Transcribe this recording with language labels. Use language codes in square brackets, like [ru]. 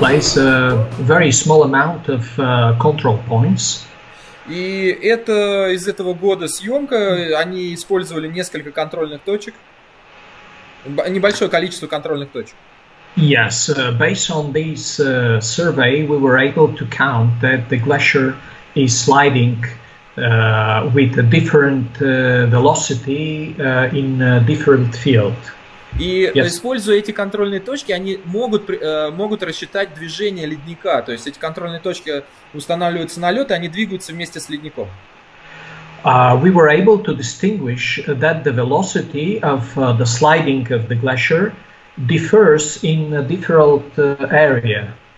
[en] Place a very small amount of control points. [ru] И это из этого года съемка, они использовали несколько контрольных точек, небольшое количество контрольных точек. [en] Yes, based on this survey, we were able to count that the glacier is sliding with a different velocity in a different field. [ru] И [en] Yes. [ru] используя эти контрольные точки, они могут рассчитать движение ледника. То есть эти контрольные точки устанавливаются на лед, и они двигаются вместе с ледником. [en] We were able to distinguish that the velocity of the sliding of the glacier differs in a different area.